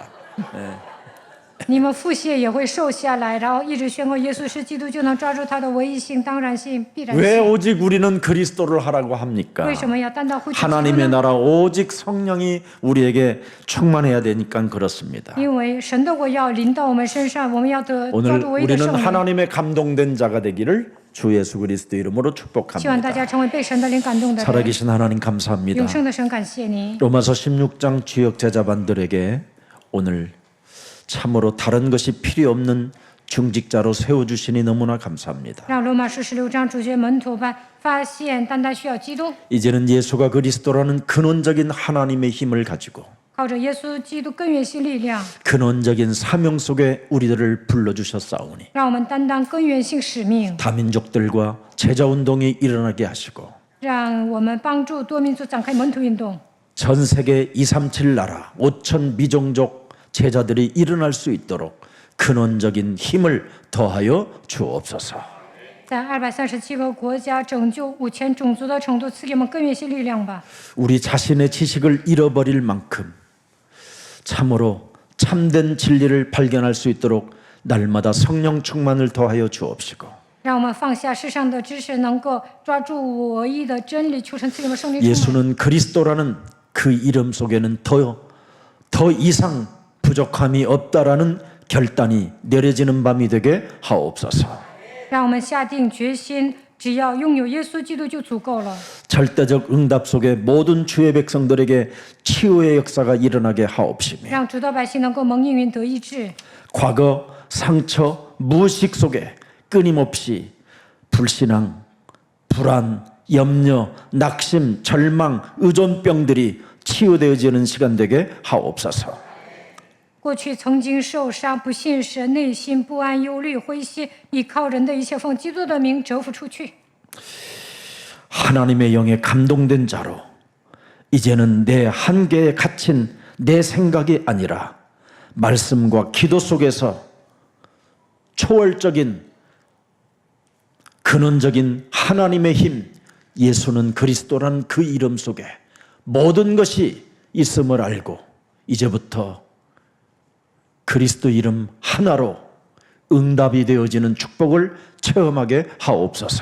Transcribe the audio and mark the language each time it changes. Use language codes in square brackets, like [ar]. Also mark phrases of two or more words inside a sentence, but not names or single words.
[zh] 你们腹泻也会瘦下来，然后一直宣告耶稣是基督，就能抓住他的唯一性、当然性、必然 [ko] 왜 [zh] 性。 [ko] 오직 우리는 그리스도를 하라고 합니까? [zh] 为什么要单单呼求基督 [ko] 하나님의 [zh] 呢？ [ko] 나라 오직 성령이 우리에게 충만해야 되니까 그렇습니다. [zh] 因为神的国要临到我们身上，我们要抓 [ko] 오늘 [zh] 住唯一的 [ko] 우리는 [zh] 圣灵。 [ko] 하나님의 감동된 자가 되기를 주 예수 그리스도 이름으로 [zh] 希望大 [ko] 축복합니다. [zh] 家成为被神的灵感动的人。 [ko] 살아계신 하나님 감사합니다. [zh] 永生的神，感谢你。 [ko] 로마서 16장 주역 제자반들에게 오늘 참으로 다른 것이 필요 없는 중직자로 세워주시니 너무나 감사합니다. [zh] 让罗马书16章主角门徒们发现单单需要基督， [ko] 이제는 예수가 그리스도라는 근원적인 하나님의 힘을 가지고 [zh] 靠着耶稣基督根源性力量， [ko] 근원적인 사명 속에 우리들을 불러주셨사오니 [zh] 让我们担当根源性使命， [ko] 다민족들과 제자운동이 일어나게 하시고 [zh] 让我们帮助多民族展开门徒运动， [ko] 전 세계 237 나라 5천 미종족 제자들이 일어날 수 있도록 근원적인 힘을 더하여 주옵소서. [zh] 在237个国家拯救5000种族的程度，赐给我们根源性力量吧。 [ko] 우리 자신의 지식을 잃어버릴 만큼 참으로 참된 진리를 발견할 수 있도록 날마다 성령 충만을 더하여 주옵시고 [zh] 让我们放下世上的知识，能够抓住唯一的真理，求神赐给我们圣灵充满。 [ko] 예수는 그리스도라는 그 이름 속에는 더 이상 부족함이 없다라는 결단이 내려지는 밤이 되게 하옵소서. [zh] 让我们下定决心，只要拥有耶稣基督就足够了。 [ko] 절대적 응답 속에 모든 주의 백성들에게 치유의 역사가 일어나게 하옵시며 [zh] 让主的百姓能够蒙应允得医治， [ko] 과거 상처 무의식 속에 끊임없이 불신앙, 불안, 염려, 낙심, 절망, 의존병들이 치유되어지는 시간 되게 하옵소서. [zh] 过去曾经受伤、不信神、内心不安、忧虑、灰心，依靠人的一切，奉基督的名折服出去。 [ko] 하나님의 영에 감동된 자로 이제는 내 한계에 갇힌 내 생각이 아니라 말씀과 기도 속에서 초월적인 근원적인 하나님의 힘, 예수는 그리스도라는 그 이름 속에 모든 것이 있음을 알고 이제부터 그리스도 이름 하나로 응답이 되어지는 축복을 체험하게 하옵소서.